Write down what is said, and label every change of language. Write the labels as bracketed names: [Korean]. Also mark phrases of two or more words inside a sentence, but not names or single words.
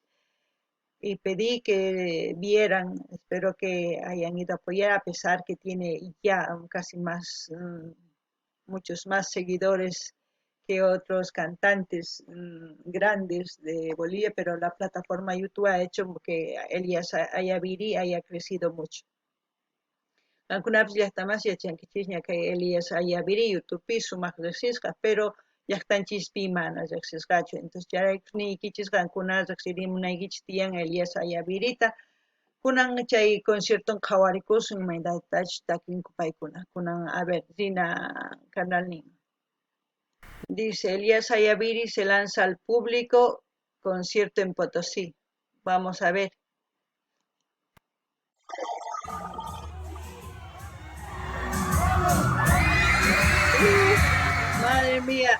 [Spanish] Y pedí que vieran, espero que hayan ido a apoyar, a pesar que tiene ya casi más, muchos más seguidores que otros cantantes grandes de Bolivia, pero la plataforma YouTube ha hecho que Elias Ayaviri haya crecido mucho. [Quechua] Algunas llaqtamas yachankichis ña kay Elias Ayaviri YouTubepi sumaq riqsisqa, pero llaqtanchispi mana riqsisqachu. Entonces chayraykun niykichis qankuna riqsirimunaykichis tiyan Elias Ayavirita, kunan chay concierton qhawarikusun imaynatachu takinku paykuna. Kunan [Spanish] a ver, [Quechua] rina canalnin. [Spanish] Dice, Elias Ayaviri se lanza al público, concierto en Potosí. Vamos a ver. Madre mía.